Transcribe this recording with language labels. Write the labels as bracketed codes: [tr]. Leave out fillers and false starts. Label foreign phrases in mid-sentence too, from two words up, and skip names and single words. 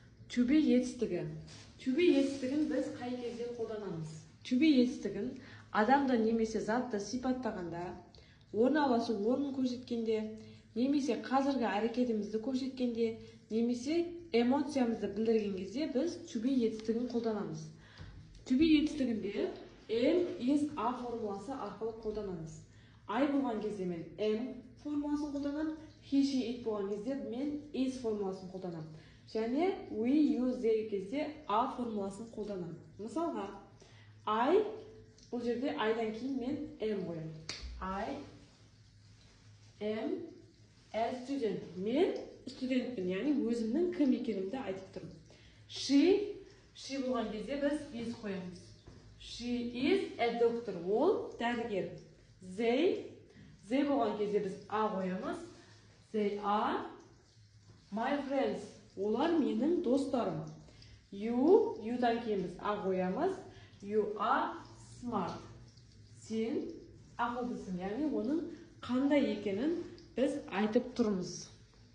[en] To be [kk] етістігі. [en] To be [kk] етістігін біз қай кезде қолданамыз? [en] To be [kk] етістігін адамды немесе затты сипаттағанда, орналасу орнын көрсеткенде, немесе қазіргі әрекетімізді көрсеткенде, немесе эмоциямызды білдірген кезде біз [en] to be [kk] етістігін қолданамыз. [en] To be [kk] етістігінде [en] am, is, a [kk] формуласы арқылы қолданамыз. I болған кезде мен am формуласын қолданам, [en] he, she, it [kk] болған кезде мен is формуласын қолданам. Және [en] we, use [kk] деген кезде a формуласын қолданам. Мысалға, I, бұл жерде I-дан кейін мен am қоям. [en] I am a student. [kk] Мен студентпін, яғни өзімнің кім екенімді айтып тұрмын. She болған кезде біз is қоямыз. [en] She is a doctor. [kk] Ол дәрігер. They болған кезде біз a қоямыз. [en] They are my friends. [kk] Олар менің достарым. You'дан кейін біз a қоямыз. [en] You are smart. [kk] Сен ақылдысың, яғни оның қандай екенін біз айтып тұрмыз.